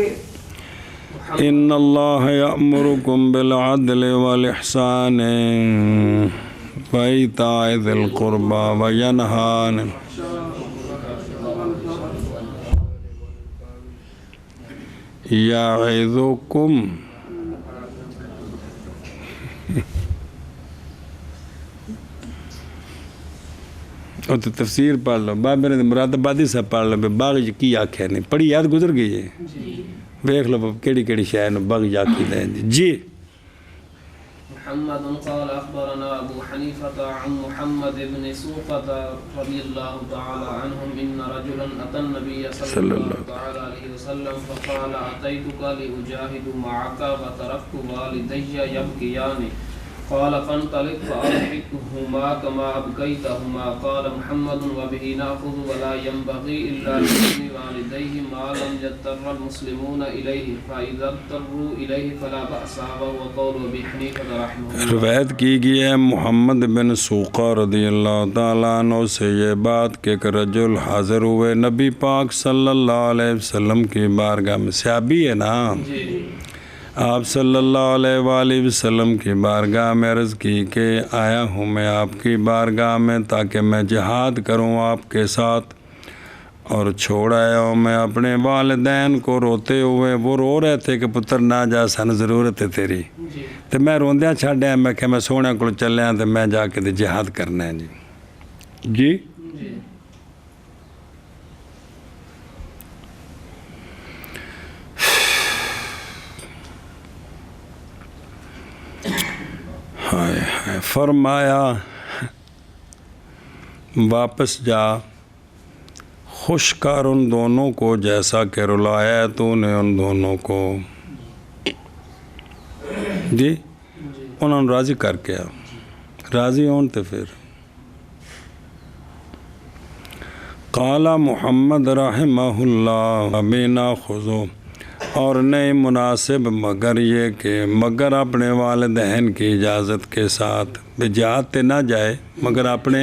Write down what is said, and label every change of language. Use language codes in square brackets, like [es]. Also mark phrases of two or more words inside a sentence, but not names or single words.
[ar] ان اللہ یأمرکم بالعدل والاحسان وایتاء ذی القربى وینہی یعظکم [pa] اور تو تفسیر پڑھ لو بابے نے مراد آبادی سے پڑھ لو باغ کی آخیا نہیں پڑھی یاد گزر گئی ہے ویخ لو کیڑی کیڑی شے نو باغ آخی دیں جی [ar] محمد قال أخبرنا أبو حنيفة عن محمد بن سوقة رضي الله تعالى عنهم إن رجلا أتى النبي صلى الله تعالى عليه وسلم فقال أتيتك لأجاهد معك وتركت والدي يبكيان قال فانطلق فأضحكهما كما أبكيتهما قال محمد وبه نأخذ ولا ينبغي إلا لابن والديه ما لم يضطر المسلمون إليه فإذا اضطروا إليه فلا بأس وهو قول أبي حنيفة رحمه الله. [ur] روایت کی گئی ہے محمد بن سوقہ [ar] رضی اللہ تعالیٰ عنہ [ur] سے یہ بات کہ ایک رجل حاضر ہوئے نبی پاک [ar] صلی اللہ علیہ [ur] وسلم کی بارگاہ میں صحابی ہے نا آپ [ar] صلی اللہ علیہ وآلہ وسلم [ur] کی بارگاہ میں عرض کی کہ آیا ہوں میں آپ کی بارگاہ میں تاکہ میں جہاد کروں آپ کے ساتھ اور چھوڑ آیا ہوں میں اپنے والدین کو روتے ہوئے وہ رو رہے تھے کہ [pa] پتر نہ جا سن ضرورت ہے تیری تو میں روندیاں چھڈیا میں کہ میں سونے کو چلیا تو میں جا کے جہاد کرنا ہے جی [ur] فرمایا واپس جا خوش کر ان دونوں کو جیسا کہ رلایا تو نے ان دونوں کو [pa] جی انہوں نے راضی کر کے راضی ہون تے پھر [ar] قال محمد رحمہ اللہ امینا خذو [ur] اور نہیں مناسب مگر یہ کہ مگر اپنے والدین کی اجازت کے ساتھ جہاد تے نہ جائے مگر اپنے